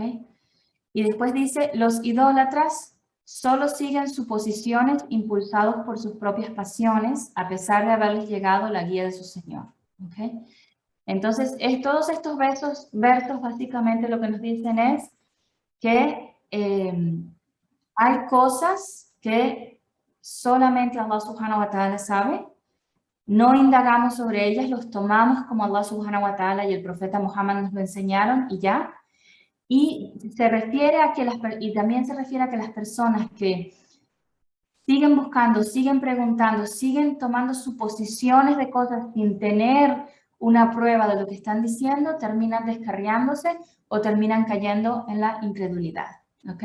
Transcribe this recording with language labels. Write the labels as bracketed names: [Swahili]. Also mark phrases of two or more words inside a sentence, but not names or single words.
[Spanish] Y después dice, los idólatras solo siguen suposiciones impulsados por sus propias pasiones a pesar de haberles llegado la guía de su Señor, ¿ok? Entonces, todos estos versos básicamente lo que nos dicen es que hay cosas que solamente Allah [Arabic] سبحانه وتعالى [Spanish] sabe, no indagamos sobre ellas, los tomamos como Allah [Arabic] سبحانه وتعالى [Spanish] y el profeta Muhammad nos lo enseñaron y ya. Y se refiere a que también se refiere a que las personas que siguen buscando, siguen preguntando, siguen tomando suposiciones de cosas sin tener una prueba de lo que están diciendo, terminan descarriándose o terminan cayendo en la incredulidad, ¿ok?